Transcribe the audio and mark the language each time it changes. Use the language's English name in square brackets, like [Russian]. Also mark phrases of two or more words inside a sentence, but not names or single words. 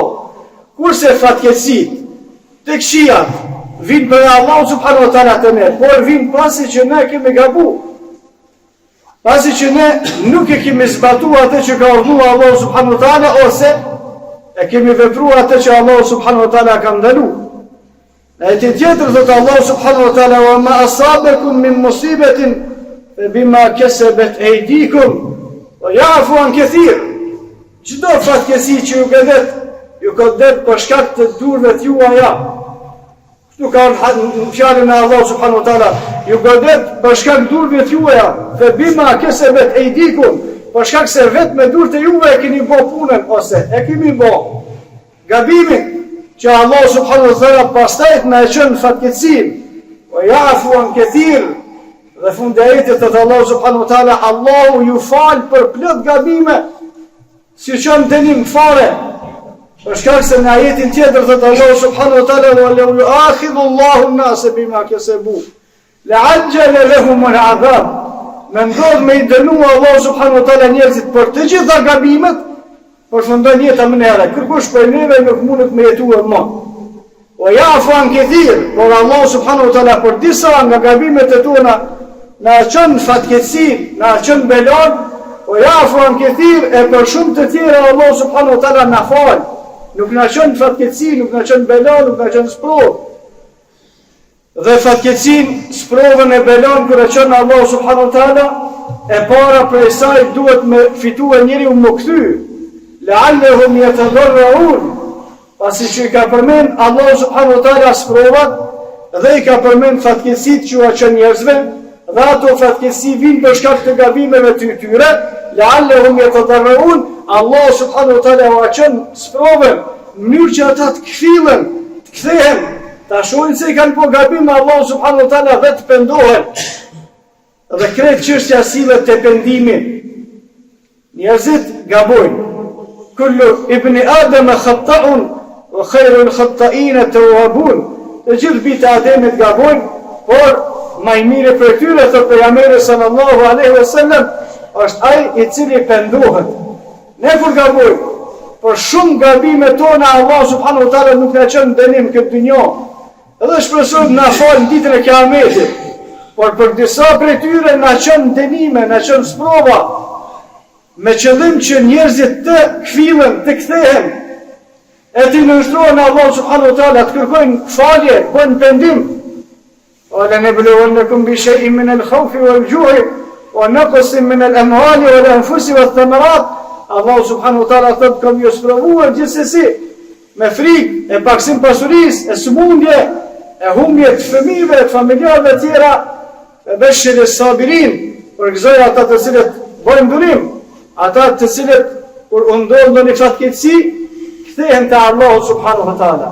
[Albanian] Kurse fatkeqësit, të këqijat, vinë për Allah [Arabic] سبحانه وتعالى [Albanian] të ne, por vinë pasi që ne kemi gabu. pasi që ne nuk e kemi zbatu atë që ka urdhëruar Allahu [Arabic] سبحانه وتعالى, [Albanian] ose e kemi vepruar atë që Allahu [Arabic] سبحانه وتعالى [Albanian] ka ndaluar. Në ajetin tjetër thotë Allahu [Arabic] سبحانه وتعالى وما أصابكم من مصيبة بما كسبت أيديكم ويعفو عن كثير." [Albanian] Çdo fatkeqësi që ju ka det për shkak të durve të juaja. Kështu ka në fjalën e Allahu [Arabic] سبحانه وتعالى, [Albanian] ju ka det për shkak të durve të juaja, [Arabic] فبما كسبت أيديكم, [Albanian] për shkak se vetëm me durët e juve e keni bërë punën, ose e kemi bërë gabimin, që Allah [Arabic] سبحانه وتعالى [Albanian] pastaj na e çon fatkeqësinë, [Arabic] ويعفو عن كثير. [Albanian] Dhe fundi i ajetit thotë Allah [Arabic] سبحانه وتعالى, [Albanian] Allahu ju fal për plot gabime, si çon dënim fare. Për shkak se në ajetin tjetër thotë Allah [Arabic] سبحانه وتعالى ولو يؤاخذ الله الناس بما كسبوا لعجل لهم العذاب." [Albanian] Mendon me i dënua Allah [Arabic] سبحانه وتعالى [Albanian] njerëzit për të gjitha gabimet, përfundon jeta më herë. Kërkush për neve nuk mundet me jetuar më. [Arabic] ويعفو عن كثير, [Albanian] por Allah [Arabic] سبحانه وتعالى [Albanian] për disa nga gabimet e tona na çon fatkeqësi, na çon belon. [Arabic] ويعفو عن كثير, [Albanian] e për shumë të tjera Allah [Arabic] سبحانه وتعالى [Albanian] na fal. Nuk na çon fatkeqësi, nuk na çon belon, nuk na çon sprovë. Dhe fatkeqësinë, sprovën e belon kur e çon Allah [Arabic] سبحانه وتعالى, [Albanian] e para prej saj duhet me fituar njeriu më kthy. [Arabic] لعلهم يتضرعون, [Albanian] pasi që i ka përmend Allah [Arabic] سبحانه وتعالى [Albanian] sprovat dhe i ka përmend fatkeqësitë që ua çon njerëzve, dhe ato fatkeqësi vijnë për shkak të gabimeve të tyre. [Arabic] لعلهم يتضرعون, [Albanian] Allah [Arabic] سبحانه وتعالى [Albanian] ua çon sprovën në mënyrë që ata të kthillen, të kthehen, ta shohin se i kanë po gabim, Allah [Arabic] سبحانه وتعالى [Albanian] dhe të pendohen. Dhe krejt çështja sillet te pendimi. Njerëzit gabojnë. [Arabic] كل ابن آدم خطاء وخير الخطائين التوابون. [Albanian] Të gjithë bitë Ademit gabojnë, por më i miri për tyre, thotë pejgamberi [Arabic] صلى الله عليه وسلم, [Albanian] është ai i cili pendohet. Ne kur gabojmë, por shumë gabime tona Allah [Arabic] سبحانه وتعالى [Albanian] nuk na çon dënim këtë dynjë. Edhe shpresojmë na fal ditën e Kiametit. Por për disa prej tyre na çon dënime, na çon sprova, me qëllim që njerëzit të kthillen, të kthehen, e të nënshtrohen Allah [Arabic] سبحانه وتعالى, [Albanian] të kërkojnë falje, bëjnë pendim. [Arabic] ولنبلونكم بشيء من الخوف والجوع ونقص من الأموال والأنفس والثمرات. [Albanian] Allah [Arabic] سبحانه وتعالى [Albanian] thotë, kam ju sprovuar gjithsesi me frikë, e paksim pasurisë, e sëmundje, e humbje të fëmijëve, të familjarëve të tjera, e [Arabic] بشر الصابرين, [Albanian] për gëzoj ata të cilët bojnë durim, ata të cilët kur u ndodh në një fatkeqësi, kthehen te Allahu [Arabic] سبحانه وتعالى.